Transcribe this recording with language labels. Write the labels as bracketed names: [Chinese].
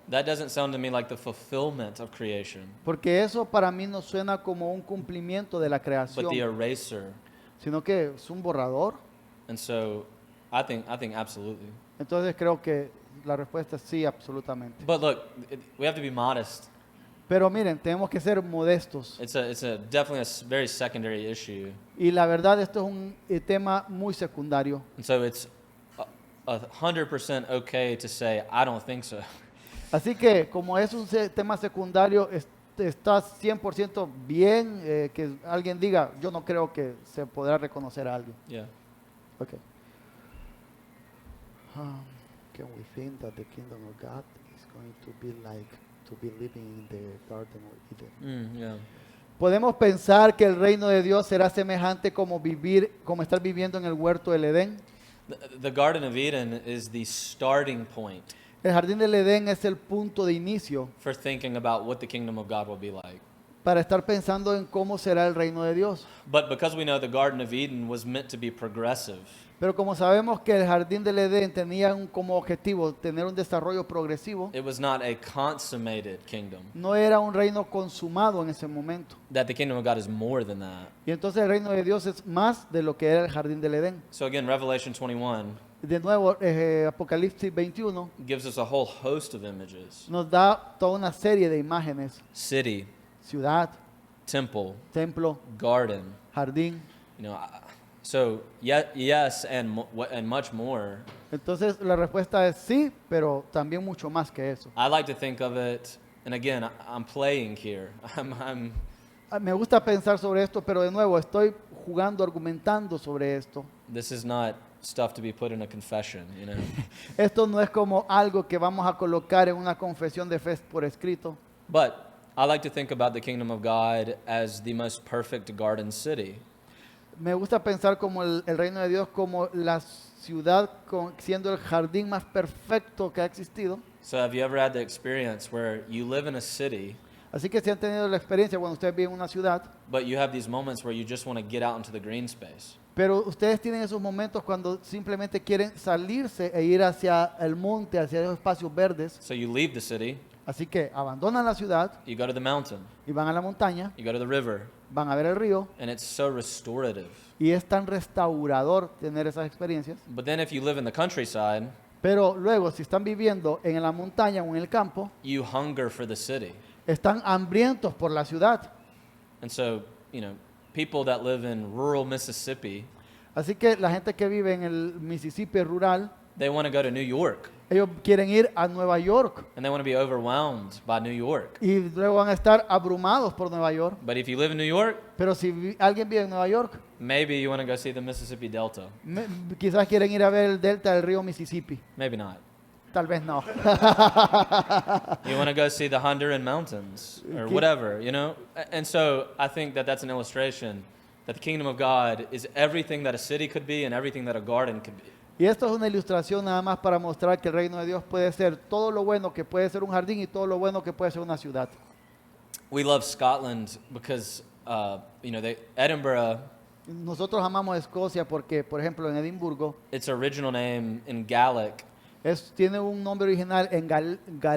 [English] That doesn't sound to me like the fulfillment of creation, [Spanish] porque eso para mí no suena como un cumplimiento de la [English] but [Spanish] creación, [English] the eraser. [Spanish] sino que es un borrador. [English] And so I think absolutely. [Spanish] Entonces creo que la respuesta es sí, absolutamente. [English] But look, we have to be modest. [Spanish] Pero miren, tenemos que ser modestos. [English] It's a definitely very secondary issue. [Spanish] Y la verdad, esto es un tema muy secundario. [English] And so it's 100% okay to say, I don't think so. [Spanish] Así que como es un tema secundario, está 100% bien que alguien diga, yo no creo que se podrá reconocer a alguien. [English] Yeah. Okay. Ok. can we think that the kingdom of God is going to be like to be living in the Garden of Eden? Yeah. [Spanish] Podemos pensar que el reino de Dios será semejante como como estar viviendo en el huerto del Edén. [English] The Garden of Eden is the starting point [Spanish] El jardín del Edén es el punto de inicio [English] for thinking about what the kingdom of God will be like. [Spanish] para estar pensando en cómo será el reino de Dios. [English] But because we know the Garden of Eden was meant to be progressive, [Spanish] Pero como sabemos que el jardín del Edén tenía como objetivo tener un desarrollo progresivo, [English] it was not a consummated kingdom. [Spanish] no era un reino consumado en ese momento. [English] That the kingdom of God is more than that. [Spanish] Y entonces el reino de Dios es más de lo que era el jardín del Edén. [English] So again, Revelation 21 [Spanish] De nuevo, Apocalipsis 21 [English] gives us a whole host of images. [Spanish] nos da toda una serie de imágenes: [English] City, [Spanish] ciudad, [English] temple, [Spanish] templo, [English] garden, [Spanish] jardín. [English] you know. So yes, and much more. [Spanish] Entonces la respuesta es sí, pero también mucho más que eso. [English] I like to think of it, and again, I'm playing here. I'm [Spanish] Me gusta pensar sobre esto, pero de nuevo estoy jugando, argumentando sobre esto. [English] This is not stuff to be put in a confession, you know. [Spanish] Esto no es como algo que vamos a colocar en una confesión de fe por escrito. [English] But I like to think about the kingdom of God as the most perfect garden city. [Spanish] Me gusta pensar como el reino de Dios como la ciudad siendo el jardín más perfecto que ha existido. [English] So have you ever had the experience where you live in a city, [Spanish] Así que si han tenido la experiencia cuando ustedes viven en una ciudad, [English] but you have these moments where you just want to get out into the green space? [Spanish] pero ustedes tienen esos momentos cuando simplemente quieren salirse e ir hacia el monte, hacia esos espacios verdes. [English] So you leave the city, [Spanish] Así que abandonan la ciudad [English] you go to the mountain, [Spanish] y van a la montaña, [English] you go to the river, [Spanish] van a ver el río, [English] and it's so restorative. [Spanish] y es tan restaurador tener esas experiencias. [English] But then if you live in the countryside, [Spanish] Pero luego, si están viviendo en la montaña o en el campo, [English] you hunger for the city. [Spanish] están hambrientos por la ciudad. [English] And so, you know, people that live in rural Mississippi, [Spanish] Así que la gente que vive en el Mississippi rural, [English] they want to go to New York, [Spanish] ellos quieren ir a Nueva York [English] and they want to be overwhelmed by New York. [Spanish] y luego van a estar abrumados por Nueva York. [English] But if you live in New York, [Spanish] Pero si alguien vive en Nueva York, [English] maybe you want to go see the Mississippi Delta. [Spanish] quizás quieren ir a ver el delta del río Mississippi. [English] Maybe not. [Spanish] Tal vez no. [English] You want to go see the Honduran mountains or whatever, you know? And so I think that that's an illustration that the kingdom of God is everything that a city could be and everything that a garden could be. [Spanish] Y esto es una ilustración nada más para mostrar que el reino de Dios puede ser todo lo bueno que puede ser un jardín y todo lo bueno que puede ser una ciudad. [English] We love Scotland because, you know, Edinburgh, [Spanish] Nosotros amamos Escocia porque, por ejemplo, en Edimburgo, [English] its original name in Gaelic, [Spanish] tiene un nombre original en gaélico,